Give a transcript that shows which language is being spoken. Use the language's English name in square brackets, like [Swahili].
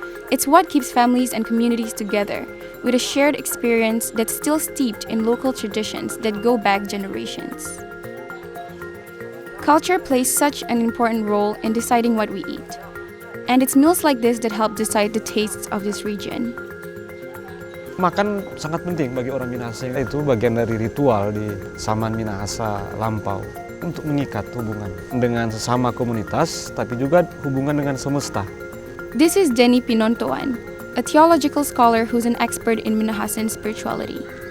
[English] It's what keeps families and communities together, with a shared experience that's still steeped in local traditions that go back generations. Culture plays such an important role in deciding what we eat, and it's meals like this that help decide the tastes of this region. [Indonesian] Makan sangat penting bagi orang Minahasa. Itu bagian dari ritual di Saman Minahasa lampau untuk mengikat hubungan dengan sesama komunitas, tapi juga hubungan dengan semesta. [English] This is Denny Pinontoan, a theological scholar who's an expert in Minahasan spirituality.